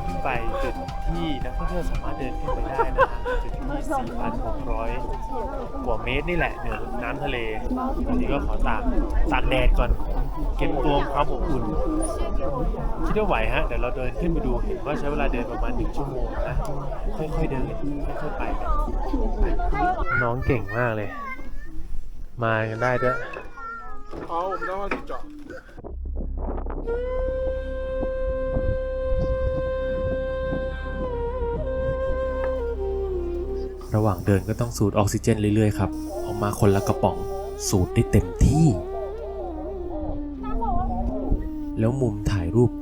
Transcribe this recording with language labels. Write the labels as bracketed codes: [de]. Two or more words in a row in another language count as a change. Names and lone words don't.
[th] ขึ้นไปจุดที่นักท่องเที่ยวสามารถเดินขึ้นไปได้นะจุดที่ 4,600 กว่าเมตรนี่แหละเหนือน้ำทะเลตอนนี้ก็ขอตากแดดก่อนเก็บตัวความอบอุ่นคิดว่าไหวฮะเดี๋ยวเราเดินขึ้นไปดูเห็นว่าใช้เวลาเดินประมาณ1 ชั่วโมงนะค่อยๆเดินค่อยๆไปกันน้องเก่งมากเลยมากันได้ด้วย [zh] 好，我们待会儿去找。 [th] ระหว่างเดินก็ต้องสูดออกซิเจนเรื่อยๆครับออกมาคนละกระป๋องสูดได้เต็มที่แล้วมุมถ่ายรูป